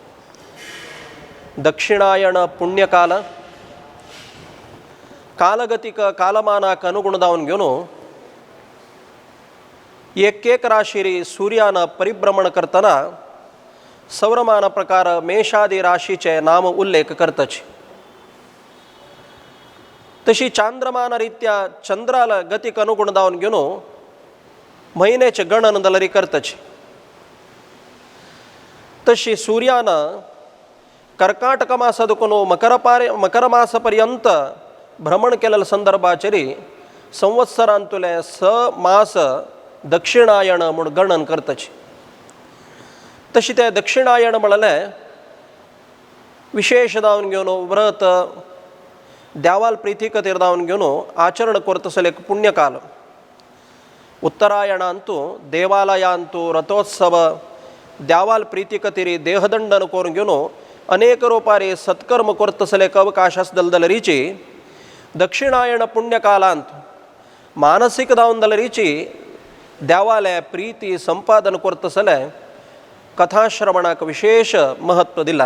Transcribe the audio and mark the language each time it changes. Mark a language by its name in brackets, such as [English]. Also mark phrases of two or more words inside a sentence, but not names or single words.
[Konkani] दक्षिणायण पुण्यकाल कालगतिक कालमानाक अनुगुण जावन घेवन एक राशीरी सूर्यानं परिभ्रमण करतना सौरमान प्रकार मेषादी राशीचे नाम उल्लेख करतच। तशी चांद्रमान रित्या चंद्राला गतीक अनुगुण जावन घेवन महिन्याचे गणन दलरी करतच। तशी सूर्यानं कर्काटक मासादुकून मकर मासपर्यंत भ्रमण केलेल्या संदर्भाचेरी संवत्सरांतुले 6 मास दक्षिणायण म्हूण गणन करतच। तशी ते दक्षिणायण म्हणले विशेष जावन घेवन व्रत देवाल प्रिती खातीर जावन घेवन आचरण करतसले एक पुण्यकाल। उत्तरायणांतू देवालयांतू रथोत्सव देवाल प्रीती खातीर देहदंडन करून घेवन अनेक रूपारी सत्कर्म करतसले एक अवकाश आसदलरीची दक्षिणायण पुण्यकालांत मानसीक जावन दलरीची देवाले प्रीती संपादन करतसले कथाश्रवणाक विशेष महत्व दिला।